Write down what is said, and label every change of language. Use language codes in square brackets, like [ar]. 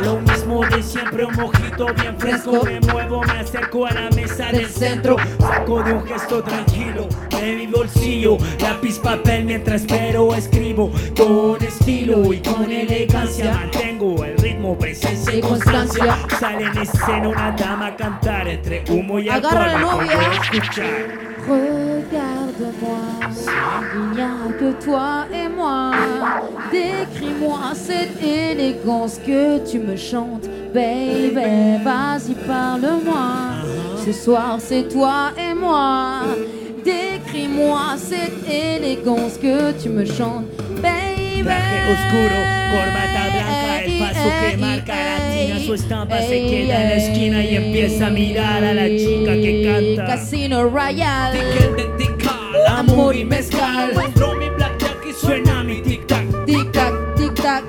[es] Lo mismo de siempre, un mojito bien fresco. Me muevo, me acerco a la mesa del centro. Saco de un gesto tranquilo de mi bolsillo lápiz, papel, mientras espero, escribo con estilo y con elegancia. Mantengo el ritmo, presencia y constancia. Sale en escena una dama a cantar entre humo y agua. Agarra la novia. Escuchar. [fr] Regarde-moi, il n'y a que toi et moi. Décris-moi cette élégance que tu me chantes, baby. Vas-y, parle-moi. Ce soir, c'est toi et moi. Décris-moi cette élégance que tu me chantes, baby. [es] Traje oscuro, corbata blanca, el paso que marca la tina. Su estampa se queda en la esquina y empieza a mirar a la chica que canta. Casino Royal, tiquel de tical, amor y mezcal. Rum y blackjack y suena mi tic-tac, tic-tac, tic-tac.